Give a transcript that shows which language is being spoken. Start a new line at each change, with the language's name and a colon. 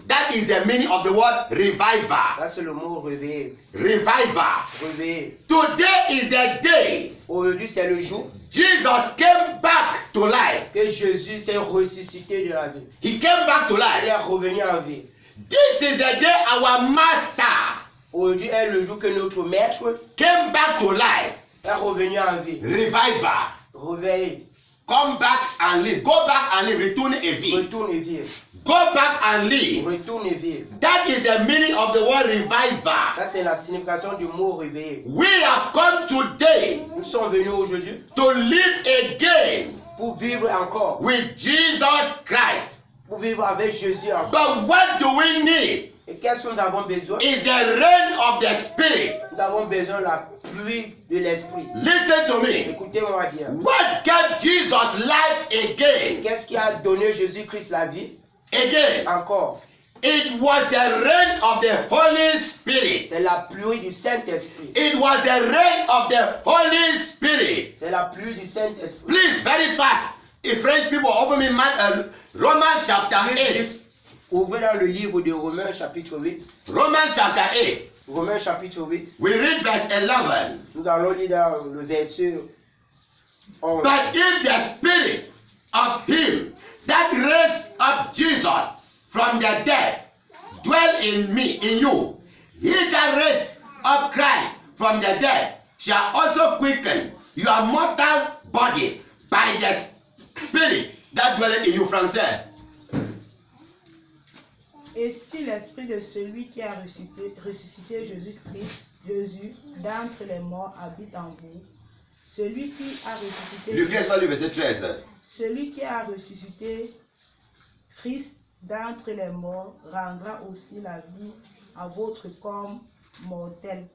English: That is the meaning of the word revival.
French: Ça c'est le mot réveiller.
English: Revival.
French: Réveiller.
English: Today is the day
French: Aujourd'hui c'est le jour
English: Jesus came back to life.
French: que Jésus s'est ressuscité de la vie.
English: He came back to
French: Il
English: life.
French: est revenu en vie.
English: This is the day our master
French: Aujourd'hui est le jour que notre maître
English: came back to life.
French: est revenu en vie.
English: Revival.
French: Réveiller.
English: Come back and live. Go back and live.
French: Retourne et vivre. Retourne et vivre.
English: Go back and live.
French: Retourne et vivre.
English: That is the meaning of the word revival.
French: Ça c'est la signification du mot réveiller.
English: We have come today
French: Nous sommes venus aujourd'hui
English: to live again
French: pour vivre encore.
English: with Jesus Christ.
French: Pour vivre avec Jésus encore.
English: But what do we need?
French: Et qu'est-ce que nous avons besoin?
English: Is the rain of the Spirit.
French: Nous avons besoin de la pluie de l'esprit.
English: Listen to me.
French: Écoutez-moi bien.
English: What gave Jesus life again?
French: Qu'est-ce qui a donné Jésus-Christ la vie?
English: Again.
French: Encore.
English: It was the rain of the Holy Spirit.
French: C'est la pluie du Saint-Esprit.
English: It was the rain of the Holy Spirit.
French: C'est la pluie du Saint-Esprit.
English: Please, very fast. If French people open me Romans chapter 8.
French: Ouvrez dans le livre de Romains chapitre 8.
English: Romans chapter 8.
French: Romains chapitre 8.
English: We read verse 11.
French: Nous allons lire dans le verset 11.
English: But if the Spirit of Him that raised up Jesus from the dead dwell in me, in you, He that raised up Christ from the dead shall also quicken your mortal bodies by the Spirit that dwelleth in you.
French: Français. Et si l'esprit de celui qui a ressuscité Jésus d'entre les morts habite en vous, celui qui a ressuscité verset 13. celui qui a ressuscité Christ d'entre les morts rendra aussi la vie à votre corps mortel.